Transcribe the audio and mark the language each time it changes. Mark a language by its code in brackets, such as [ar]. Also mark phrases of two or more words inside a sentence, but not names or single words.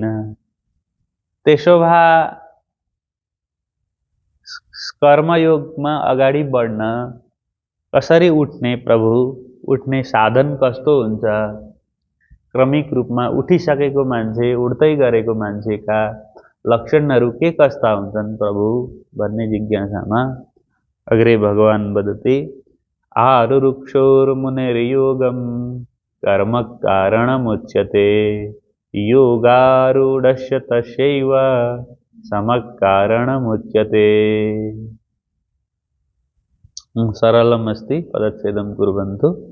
[ne] त्यसो भए कर्मयोगमा अगाडि बढ्न कसरी उठ्ने प्रभु? उठ्ने साधन कस्तो हुन्छ? क्रमिक रूपमा उठिसकेको मान्छे, उठ्दै गरेको मान्छेका लक्षणहरू के कस्ता हुन्छन् प्रभु भन्ने जिज्ञासामा [sa] अग्रे भगवान वदति आरुरुक्षोर्मुनिर्योगं कर्म कारणमुच्यते योगारूढस्य तस्यैव समः कारणमुच्यते। सरलमस्ति, पदच्छेदं कुर्वन्तु।